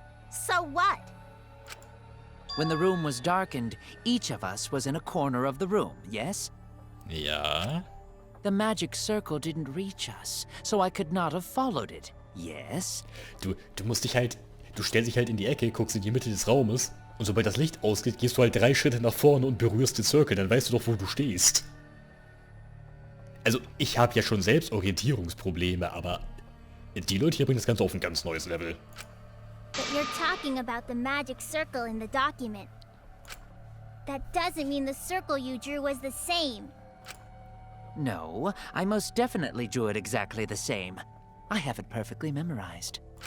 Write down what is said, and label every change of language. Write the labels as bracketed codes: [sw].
[en] So what? When the room was darkened, each of us was in a corner of the room, yes? [de] Ja. [en] The magic circle didn't reach us, so I could not have followed it, yes? [de] Du musst dich halt... Du stellst dich halt in die Ecke, guckst in die Mitte des Raumes und sobald das Licht ausgeht, gehst du halt 3 Schritte nach vorne und berührst den Circle, dann weißt du doch, wo du stehst. Also, ich habe ja schon selbst Orientierungsprobleme, aber die Leute hier bringen das Ganze auf ein ganz neues Level. [en] But you're talking about the magic circle in the document. That doesn't mean the circle you drew was the same. No, I most definitely drew it exactly the same. I have it perfectly memorized.